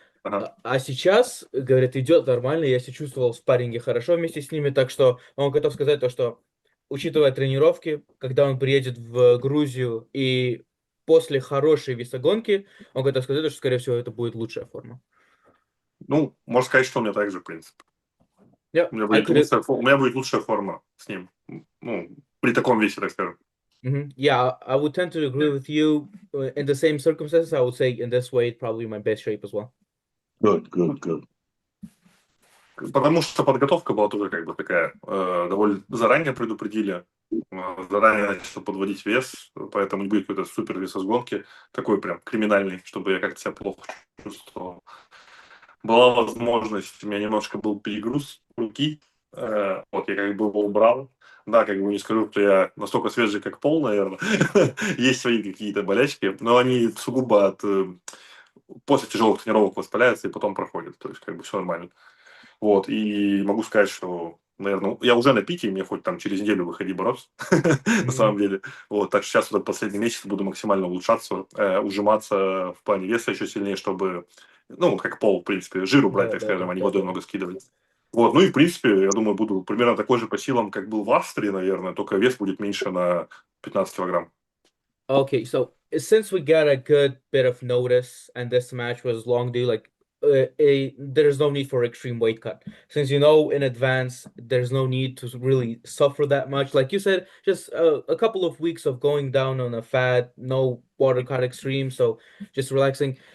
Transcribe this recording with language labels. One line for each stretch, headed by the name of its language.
Russian: А сейчас, говорит, идет нормально, я себя чувствовал в спарринге хорошо вместе с ними, так что он готов сказать то, что, учитывая тренировки, когда он приедет в Грузию и после хорошей весогонки, он готов сказать, что, скорее всего, это будет лучшая форма. Ну, можно сказать, что у меня так же, в принципе.
English: Yeah,
Russian: У меня будет лучшая форма с ним. Ну, при таком весе, так скажем.
English: Yeah, I would tend to agree with you. In the same circumstances, I would say in this weight, probably my best shape as well. Good.
Russian: Потому что подготовка была тоже как бы такая, довольно заранее предупредили, заранее начал подводить вес, поэтому не будет какой-то супер весосгонки, такой прям криминальный, чтобы я как-то себя плохо чувствовал. Была возможность, у меня немножко был перегруз руки, вот я как бы его убрал. Да, как бы не скажу, что я настолько свежий, как пол, наверное. Есть свои какие-то болячки, но они сугубо от после тяжелых тренировок воспаляются и потом проходят. То есть, как бы все нормально. Вот, и могу сказать, что, наверное, я уже на пике, мне хоть там через неделю выходи бороться, на самом деле. Вот, так что сейчас вот последний месяц буду максимально улучшаться, ужиматься в плане веса еще сильнее, чтобы, ну, как пол, в принципе, жир убрать, так скажем, а не водой много скидывать. Вот, ну и, в принципе, я думаю, буду примерно такой же по силам, как был в Австрии, наверное, только вес будет меньше на 15 килограмм.
English: Okay, so since we got a good bit of notice and this match was long due, like there's no need for extreme weight cut. Since you know in advance, there's no need to really suffer that much. Like you said, just a couple of weeks of going down on a fat, no water cut extreme, so just relaxing.